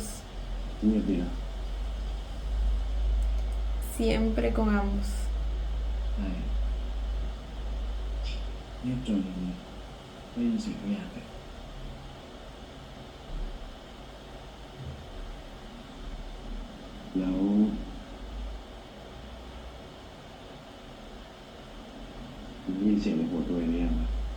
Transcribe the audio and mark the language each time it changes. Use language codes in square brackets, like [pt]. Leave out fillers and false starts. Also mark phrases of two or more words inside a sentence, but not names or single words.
[th] เงียบดีนะ [es] Siempre con ambos. [th] ใช่เงียบจนได้ยินเสียงทุกอย่างเลย แล้วคุณได้ยินเสียงในหัวตัวเองหรือยังอะ